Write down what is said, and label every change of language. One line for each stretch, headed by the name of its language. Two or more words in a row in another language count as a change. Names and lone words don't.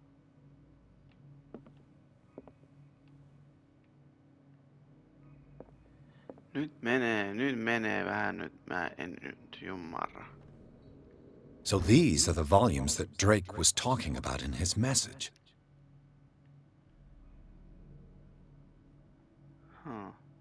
Finnish: Nyt menee vähän nyt. Mä en nyt ymmärrä.
English: So these are the volumes that Drake was talking about in his message. Huh.